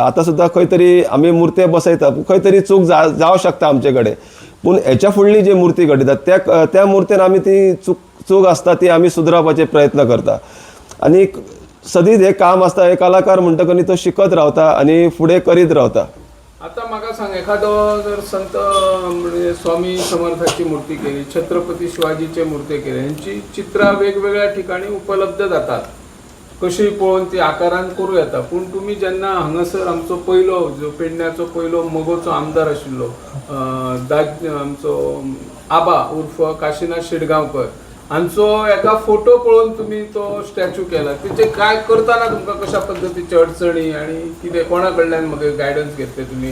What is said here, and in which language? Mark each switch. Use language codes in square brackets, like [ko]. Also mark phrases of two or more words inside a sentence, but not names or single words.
[kok] आतां सुद्दां खंय तरी आमी मुर्ते बसयता खंय तरी चूक जावं शकता आमचे कडेन पूण हेच्या फुडली जी मुर्ती घडयतात त्या मुर्तेन आमी ती चूक आसता ती आमी सुदरावपाचे प्रयत्न करता. आनी सदींच हे काम आसता हे कलाकार म्हणटकच तो शिकत रावता आनी फुडें करीत रावता. आता म्हाका सांग एखादो जर संत म्हणजे स्वामी समर्थाची मूर्ती केली छत्रपती शिवाजीचे मूर्ती केली यांची चित्रां वेगवेगळ्या ठिकाणी उपलब्ध जातात. कशी पळोवन ती आकारान करूं येता. पूण तुमी जेन्ना हांगासर आमचो पयलो जो पेडण्याचो पयलो मोगोचो आमदार आशिल्लो आमचो आबा उर्फ काशीनाथ शिडगांवकर हांचो एका फोटो पळोवन तुमी तो स्टॅच्यू केला. तेचे काय करताना तुमकां कशा पद्धतीचे अडचणी आनी कितें कोणा कडल्यान म्हाका गायडन्स घेतले तुमी?